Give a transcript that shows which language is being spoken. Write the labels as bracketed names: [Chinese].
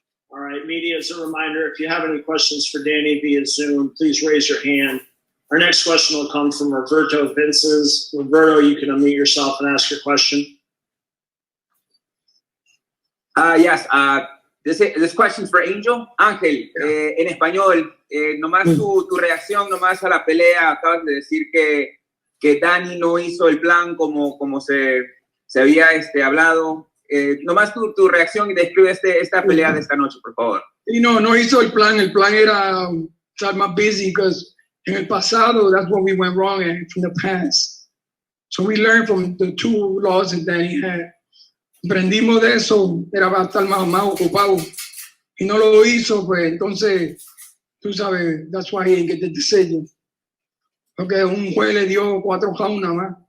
[English] All right, media, as a reminder, if you have any questions for Danny via Zoom, please raise your hand. Our next question will come from Roberto Vinces. Roberto, you can unmute yourself and ask your question. Yes, this question is for Angel. [Spanish] Ángel, en español, nomás tu reacción nomás a la pelea. Acabas de decir que Danny no hizo el plan como se había hablado. Nomás tu reacción y describe esta pelea de esta noche, por favor. No hizo el plan. El plan era estar más [English] busy because [Spanish] en el pasado, [English] that's what we went wrong at from the past. So we learned from the two losses that he had. [Spanish] Aprendimos de eso, era para estar más ocupado. Y no lo hizo, pues entonces, tú sabes, [English] that's why he didn't get the decision. [Spanish] Porque un juez le dio 4 rounds nada más.